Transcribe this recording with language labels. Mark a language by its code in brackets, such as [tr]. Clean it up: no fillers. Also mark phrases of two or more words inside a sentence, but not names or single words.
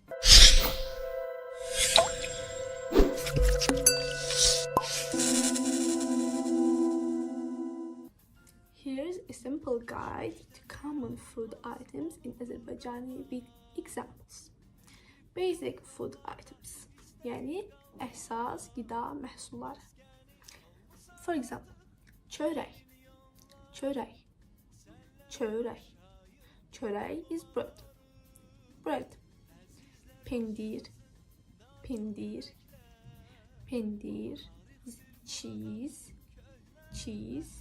[en] Here's a simple guide to common food items in Azerbaijani with examples. Basic food items, [az] yani əsas qida məhsulları. [en] For example, [az] çörək, çörək, çörək. [en] Çörək is bread, bread. [az] Pendir, pendir, pendir [en] is cheese, cheese.